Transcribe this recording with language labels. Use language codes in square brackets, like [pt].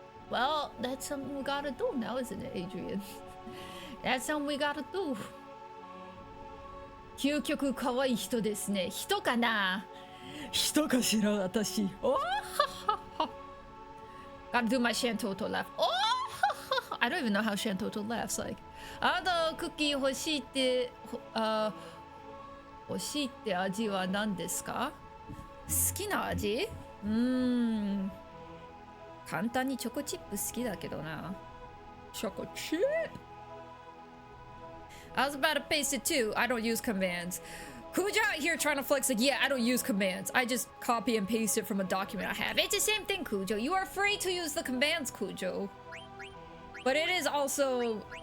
[en] Well, that's something we gotta do now, isn't it, Adrian? That's something we gotta do. [ja] 究極可愛い人ですね。人かな？人かしら私。 [en] Oh, gotta do my Shantoto laugh. Oh, I don't even know how Shantoto laughs like. [ja] あとクッキー欲しいって欲しいって味は何ですか？好きな味？簡単にチョコチップ好きだけどな。チョコチップ。 [en] I was about to paste it too. I don't use commands. Kujo out here trying to flex like, yeah, I don't use commands. I just copy and paste it from a document I have. It's the same thing, Kujo. You are free to use the commands, Kujo. But it is also...